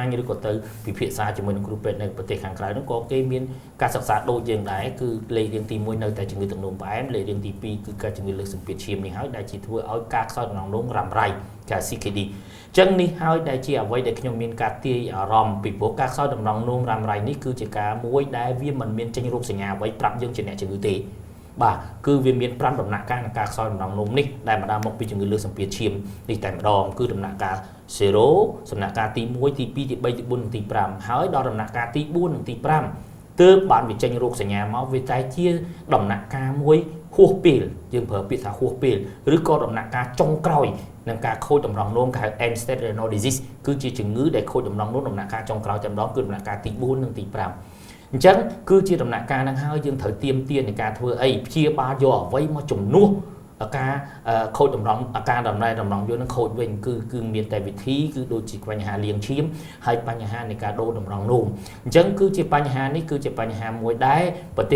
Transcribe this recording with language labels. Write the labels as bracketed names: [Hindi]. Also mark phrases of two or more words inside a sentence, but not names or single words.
[Khmer] ញឬក៏ទៅពិភាក្សាជាមួយនឹងគ្រូពេទ្យនៅប្រទេសខាងក្រៅនោះក៏គេមានការសិក្សាដូចយើងដែរគឺលេខរៀងទី1នៅតែជំងឺទឹកនោមផ្អែមលេខរៀងទី2គឺការជំងឺលើសសម្ពាធឈាមនេះហើយដែលជាធ្វើឲ្យការខ្សោយតម្រង់នោមរ៉ាំរ៉ៃគេ CKD ចឹងនេះហើយដែលជាអ្វីដែលខ្ញុំមានការទាយអារម្មណ៍ពីព្រោះការខ្សោយតម្រង់នោមរ៉ាំរ៉ៃនេះគឺជាការមួយដែលវាមិនមានចេញរោគសញ្ញាអ្វីប្រាប់យើងជាអ្នកជំងឺទេបាទគឺវាមាន5ដំណាក់កាលនៃការខ្សោយតម្រង់នោមនេះដែលបណ្ដាលមកពីជំងឺលើសសម្ពាធឈាមនេះតែម្ដងគឺដំណាក់កាល 0ដំណាក់កាលទី1ទី2ទី3ទី4និងទី5ហើយដល់ដំណាក់កាលទី4និងទី5ទើបបានវាចេញរោគសញ្ញាមកវាតែជាដំណាក់កាលមួយហួស ពេលយើងប្រើពាក្យថាហួសពេលឬក៏ដំណាក់កាលចុងក្រោយនឹងការខូចតម្រង់នោមគេហៅ [English] end stage renal disease [Khmer] គឺជាជំងឺដែលខូចតម្រង់នោមដំណាក់កាលចុងក្រោយតែម្ដងគឺដំណាក់កាលទី4និងទី5អញ្ចឹងគឺជាដំណាក់កាលហ្នឹងហើយយើងត្រូវទៀមទានៃការធ្វើអីព្យាបាលយកអ្វីមកជំនួសការខូចតម្រង់អាការដំណើរតម្រង់យល់នឹងខូចវិញគឺមានតែវិធីគឺដូចជាបញ្ហាលាងឈាមហើយបញ្ហានៃការដូរតម្រង់នោមអញ្ចឹងគឺជាបញ្ហានេះគឺជាបញ្ហាមួយដែរប្រទេស